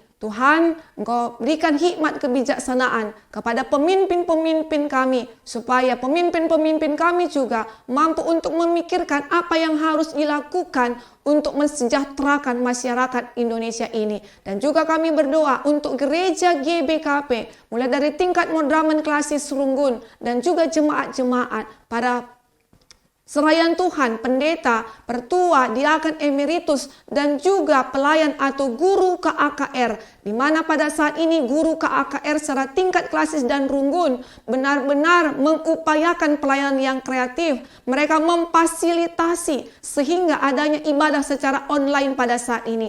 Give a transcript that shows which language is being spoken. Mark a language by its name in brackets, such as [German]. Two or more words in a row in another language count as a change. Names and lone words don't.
[Indonesian] Tuhan, Engkau berikan hikmat kebijaksanaan kepada pemimpin-pemimpin kami, supaya pemimpin-pemimpin kami juga mampu untuk memikirkan apa yang harus dilakukan untuk mensejahterakan masyarakat Indonesia ini. Dan juga kami berdoa untuk gereja GBKP, mulai dari tingkat Madraman Klasis Runggun dan juga jemaat-jemaat, para serayan Tuhan, pendeta, pertua, diaken emeritus, dan juga pelayan atau guru KAKR, di mana pada saat ini guru KAKR secara tingkat klasis dan runggun benar-benar mengupayakan pelayanan yang kreatif. Mereka memfasilitasi sehingga adanya ibadah secara online pada saat ini.